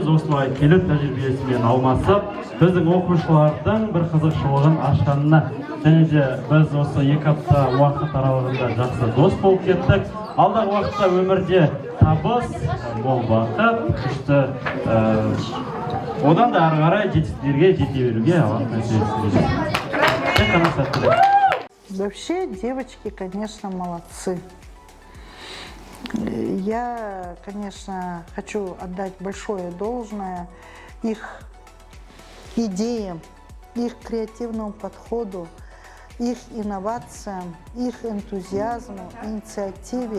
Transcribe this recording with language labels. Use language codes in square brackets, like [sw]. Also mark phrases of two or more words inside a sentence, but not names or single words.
[kk] Осылай келіп тәжірибесімен алмасып, біздің оқушылардың бір қызықшылығын ашқанына, және де біз осы 2 апта уақыт аралығында жақсы дос болып кеттік. Алдағы уақытта өмірде табыс, мол бақыт, күшті, одан да ары қарай жетістіктерге жете беруге Аллах нәсіп етсін. [ru] Вообще, девочки, конечно, молодцы. Я, конечно, хочу отдать большое должное их идеям, их креативному подходу, их инновациям, их энтузиазму, инициативе.